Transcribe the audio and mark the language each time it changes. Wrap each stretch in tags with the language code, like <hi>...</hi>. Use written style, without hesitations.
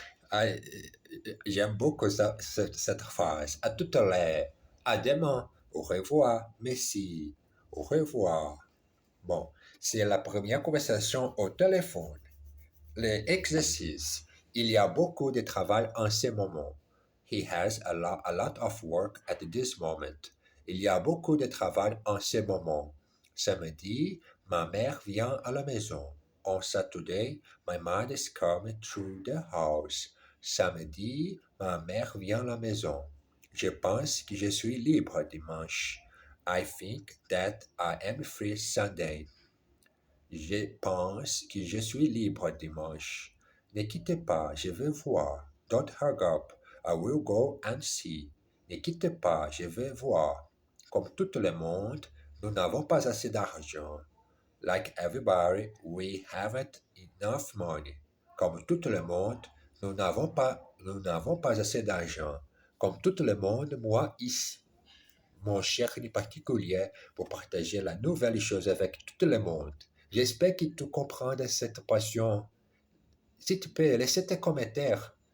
<fr>Ah, j'aime beaucoup cette phrase. À tout à l'heure. À demain. Au revoir. Merci. Au revoir. Bon, c'est la première conversation au téléphone. Les exercices. Il y a beaucoup de travail en ce moment.</fr> <en>He has a lot of work at this moment.</en> <fr>Il y a beaucoup de travail en ce moment. Samedi, ma mère vient à la maison.</fr> <en>On Saturday, my mom is coming through the house.</en> <fr>Samedi, ma mère vient à la maison. Je pense que je suis libre dimanche.</fr> <en>I think that I am free Sunday.</en> <fr>Je pense que je suis libre dimanche. Ne quittez pas, je vais voir.</fr> <en>Don't hang up. I will go and see.</en> <fr>Ne quittez pas, je vais voir. Comme tout le monde, nous n'avons pas assez d'argent.</fr> <en>Like everybody, we haven't enough money.</en> <fr>Comme tout le monde, nous n'avons pas assez d'argent. Comme tout le monde, moi ici. Mon cher en particulier pour partager la nouvelle chose avec tout le monde. J'espère que tu comprends cette passion. S'il te plaît, laisse tes commentaires.</fr>